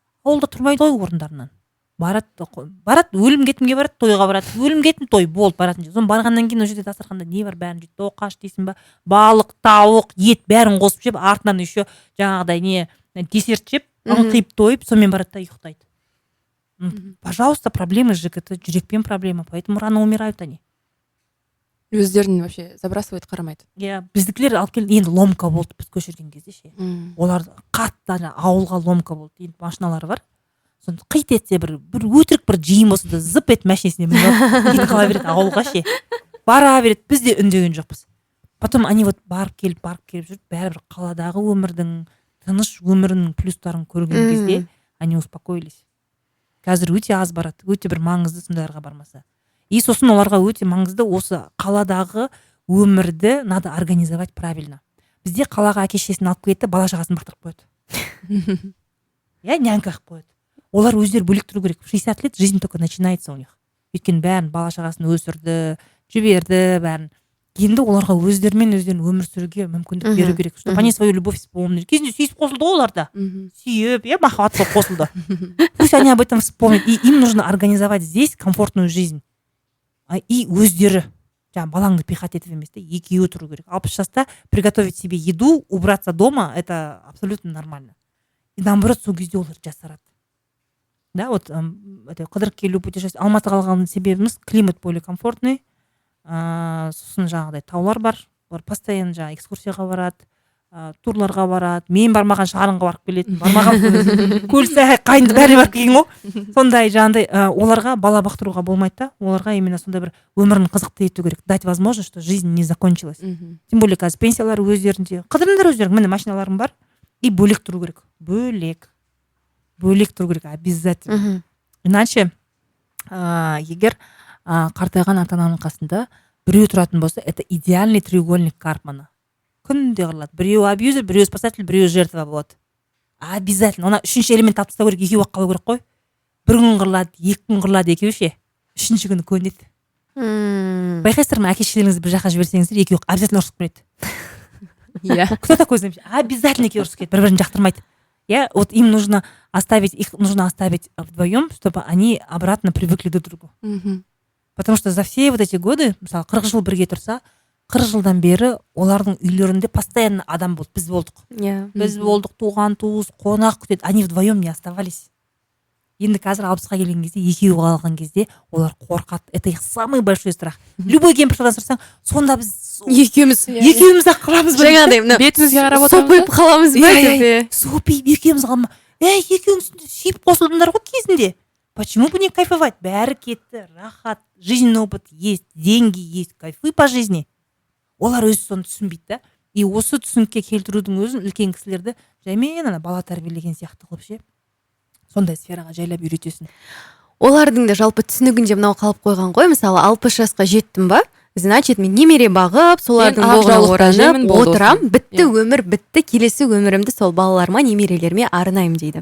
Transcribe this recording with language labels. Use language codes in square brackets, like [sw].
[kk] Ауылда тұрмайды ғой орындарынан. Барады, өлім кетімге барады, тойға барады. Өлім кетім, той болды баратын. Соны барғаннан кейін ол жерде дастарханда не бар, бәрін жейді. Тоқаш дейсің ба? Балық, тауық, ет бәрін қосып жеп, артынан еще жаңағыдай не десерт жеп, қиып тойып, сонымен барады да ұйықтайды. [ru] Пожалуйста, проблемы с ЖКТ, [kk] жүрекпен проблема, [ru] поэтому рано умирают они. [kk] Өздерін [ru] вообще забрасывает, [kk] қарамайды. Біздікілер алып келді, енді ломка болды біз көшірген кезде ше. Олар қатты ауылға ломка болды. Енді машиналары бар. Сонда қит етсе бір өтірік бір жиын болса да зып ет машинесіне мініп қала береді ауылға ше. Бара береді, біз де үндеген жоқпыз. [ru] Потом они вот [kk] барып келіп жүріп, бәрібір қаладағы өмірдің, тыныш өмірінің плюстарын көрген кезде [ru] они успокоились. [kk] Қазір өте аз барады, өте бір маңызды сондайларға бармаса. И сосын оларға өте маңызды осы қаладағы өмірді [ru] надо организовать правильно. [kk] Бізде қалаға әке-шешесін алып кетті, бала шағасын бақтырып қояды. Нянька қылып қояды. Олар өздері бөлек тұру керек. [ru] 60 лет жизнь только начинается у них. [kk] Өйткені бәрін бала шағасын өсірді, жіберді, бәрін. Енді оларға өздерімен өмір сүруге мүмкіндік беру керек. [ru] Чтобы они свою любовь вспомнили. [kk] Кезінде сүйісіп қосылды оларда. Сүйіп, махаббат болып қосылды. [ru] Пусть они об этом вспомнят. И им нужно организовать здесь комфортную жизнь. [kk] И өздері. Балаңды пихать етіп емес, екеуі тұру керек. [ru] 60 жаста приготовить себе еду, убраться дома, это абсолютно нормально. [kk] И наоборот, сол кезде олар жасарады. Да, вот қыдырып келу путешествие. Алматыға қалған себебіміз климат более комфортный. Сосын жаңағыдай таулар бар. Олар постоянно экскурсияға барады, турларға барады. Мен бармаған шарынға барып келетін. Бармаған көлсай, қайынды бәрі барып келген ғой. Сондай жаңағыдай оларға бала бақтыруға болмайды да. Оларға именно сондай бір өмірін қызықты ету керек. [ru] Дать возможность, что жизнь не закончилась. [kk] Тем более қазір пенсиялар өздерінде. Қыдырыңдар өздерің, міне машиналарым бар. И бөлек тұру керек. Бөлек тұру керек обязательно. Иначе егер қартайған ата-ананың қасында біреу тұратын болса, [ru] это идеальный треугольник Карпмана. [kk] Күнде қырылады. Біреу абьюзер, біреу спасатель, біреу жертва болады. Обязательно. Она үшінші элемент алып тастау керек, екеуі қалу керек қой. Бір күн қырылады, 2 күн қырылады екеуі ше. Үшінші күні көнеді. Байқайсыздар ма, әке-шешелеріңізді бір жаққа жіберсеңіздер, екеуі обязательно ұрысып кетеді. [ru] Кто такой знает? [kk] Обязательно екеуі ұрысып кетеді, бір-бірін жақтырмайды. [ru] Вот им нужно оставить вдвоем, чтобы они обратно привыкли друг к другу. Потому что за все вот эти годы, [kk] мысалы 40 жыл бірге тұрса, 40 жылдан бері олардың үйлерінде постоянно адам болды, біз болдық. Иә. Біз болдық, туған туыс, қонақ күтеді, [ru] они вдвоем не оставались. [kk] Енді қазір 60-ға келген кезде, екеуі қалған кезде олар қорқады. [ru] Это их самый большой страх. [kk] Любой кемпір-шалдан сұрасаң, сонда біз екеуміз-ақ қаламыз ба? Жаңағыдай бетімізге қарап сопиып қаламыз ба деп. Сопиып екеуміз қалма. Екеуіңіз сүйіп қосылдыңдар ғой кезінде. [ru] Почему бы не кайфовать? [kk] Бәрі кетті, рахат, [ru] жизненный опыт есть, деньги есть, кайфуй по жизни. [kk] Олар өзі соны түсінбейді да. И осы түсінікке келтірудің өзін үлкен кісілерді жаймен ана бала тәрбиелеген сияқты қылып ше. Сондай сфераға жайлап үйретесің. Олардың да жалпы түсінігінде мынау қалып қойған ғой. Мысалы 60 жасқа жеттім ба, значит мен немере бағып, солардың боғына оранып отырам, бітті өмір, бітті, келесі өмірімді сол балаларыма, немерелеріме арнаймын дейді.